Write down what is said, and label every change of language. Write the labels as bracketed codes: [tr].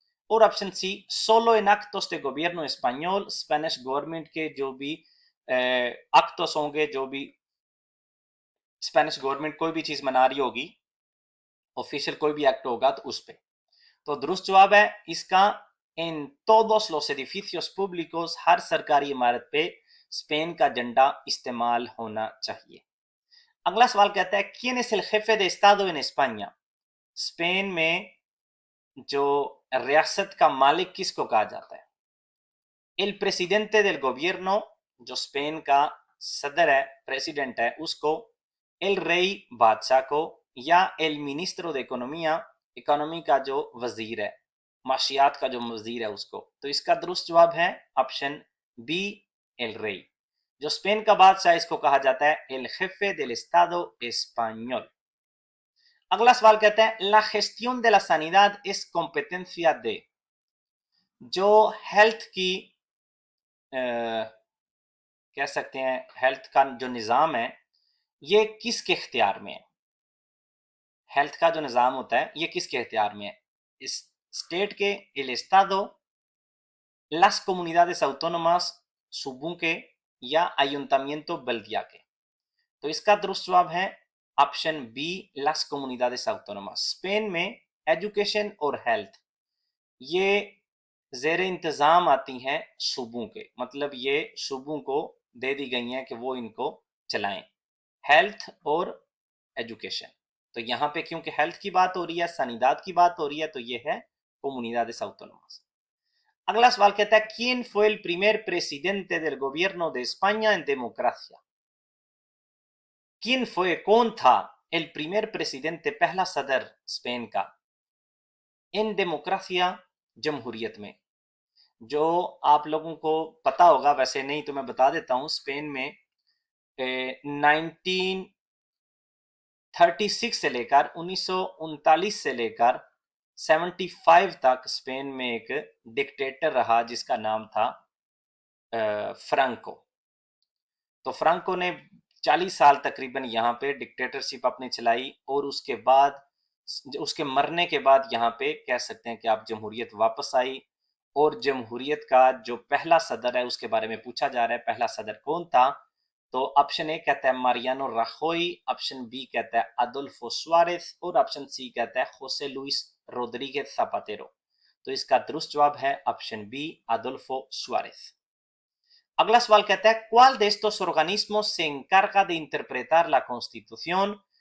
[hi] और option C [es] solo en actos de gobierno español, [hi] Spanish government के जो भी एक्टोस होंगे, जो भी स्पेनिश गवर्नमेंट कोई भी चीज मना रही होगी, ऑफिशियल कोई भी एक्ट होगा तो उस पे। तो दुरुस्त जवाब है इसका इन [es] todos los edificios públicos, [hi] हर सरकारी इमारत पे स्पेन का झंडा इस्तेमाल होना चाहिए। [es] अगला सवाल कहता है quién es el jefe de estado en España। [hi] Spain में जो रियासत का मालिक किसको कहा जाता है? [es] el presidente del gobierno, [hi] जो स्पेन का सदर है, प्रेसिडेंट है, उसको। एल रेई बादशाह को या एल मिनिस्ट्रो [es] de economía, [hi] इकोनॉमी का जो वजीर है, माशियात का जो वजीर है उसको। तो इसका दुरुस्त जवाब है ऑप्शन बी एल रेई। जो स्पेन का बादशाह इसको कहा जाता है L Jaffe [es] del estado español। अगला सवाल कहता है ला gestión de la sanidad es competencia de। [hi] जो हेल्थ की कह सकते हैं हेल्थ का जो निज़ाम है ये किसके इख्तियार में है। हेल्थ का जो निज़ाम होता है ये किसके इख्तियार में है। इस स्टेट के, [es] el estado, las comunidades autónomas, [hi] सूबों के, या ayuntamiento बल्दिया के। तो इसका दुरुस्त जवाब है option B [es] las comunidades autónomas। [hi] Spain में एजुकेशन और हेल्थ ये जेर इंतज़ाम आती हैं सूबों के, मतलब ये सूबों को दे दी गई हैं कि वो इनको चलाएं, हेल्थ और एजुकेशन। तो यहाँ पे क्योंकि हेल्थ की बात हो रही है, सनिदाद की बात हो रही है, तो ये है [es] comunidades autónomas। अगला सवाल कहता है ¿Quién fue el primer presidente del gobierno de España en democracia? ¿Quién fue, [hi] कौन था [es] el primer presidente, [hi] पहला सदर स्पेन का, इन डेमोक्रेसिया, जमहूरियत में। जो आप लोगों को पता होगा, वैसे नहीं तो मैं बता देता हूं, स्पेन में 1936 से लेकर 1939 से लेकर 75 तक स्पेन में एक डिक्टेटर रहा जिसका नाम था फ्रांको। तो फ्रांको ने 40 साल तकरीबन यहाँ पे डिक्टेटरशिप अपनी चलाई, और उसके बाद उसके मरने के बाद यहाँ पे कह सकते हैं कि आप जमहूरियत वापस आई। और जमहूरियत का जो पहला सदर है उसके बारे में पूछा जा रहा है, पहला सदर कौन था। तो ऑप्शन ए कहता है मारियानो राखोई, ऑप्शन बी कहता है अदोल्फो सुआरेस, और ऑप्शन सी कहता है होसे लुइस रोड्रिगेज जापातेरो। तो इसका दुरुस्त जवाब है ऑप्शन बी अदोल्फो सुआरेस। [es] अगला सवाल कहता है ¿Cuál de estos organismos se encarga de interpretar la Constitución?